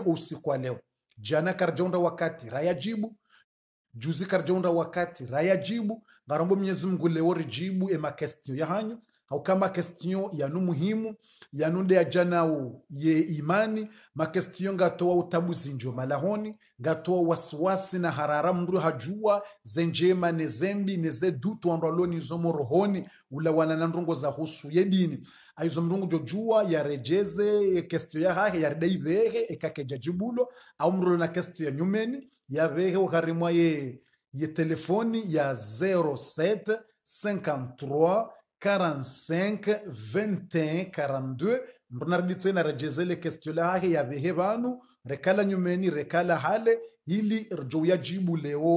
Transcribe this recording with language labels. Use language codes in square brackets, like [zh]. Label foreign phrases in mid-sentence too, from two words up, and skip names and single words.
[zdj] usiku leo jana karjonda wakati raya jibu juzi karjonda wakati raya jibu ngarombo Mwenyezi Mungu leo rijibu e ma question ya hanyo au kama question yanu muhimu yanunde ya janao ye imani ma question ngatoa utabuzi njo malahoni ngatoa wasiwasi na harara mndu hajua zenjema ne zembi ne zedutu andaloni zomo rohoni ula wana na ndongo za husu ye dini aizo mndungu jojua ya rejeze question ya hahe ya ridai behe ekake jajibulo au mrulo na question ya nyumeni ya behe ukarimwa ye telefoni ya 07 53 45 21 42 mrunarditse na rejezele question la hahe ya behe banu rekala nyumeni rekala hale ili rjo ya jibu leo